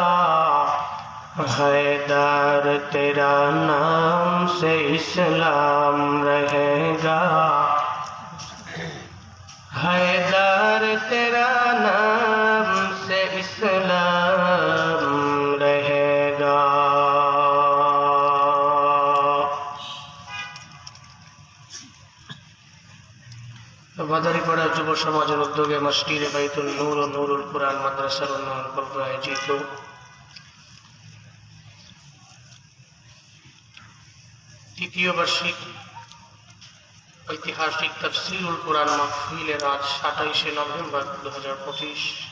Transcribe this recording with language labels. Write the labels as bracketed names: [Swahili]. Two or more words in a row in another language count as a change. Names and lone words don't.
[Urdu] حیدر تیرا نام سے اسلام رہے گا حیدر تیرا نام سے اسلام رہے گا [Bangla] মাদারী পাড়া যুব সমাজের উদ্যোগে মসজিদে বাইতুল নূর ও নুরুল কুরআন মাদ্রাসার উন্নয়ন পর্ব আয়োজিত তৃতীয় বার্ষিক ঐতিহাসিক তাফসীরুল কুরআন মাহফিলের আজ ২৭শে নভেম্বর ২০২৫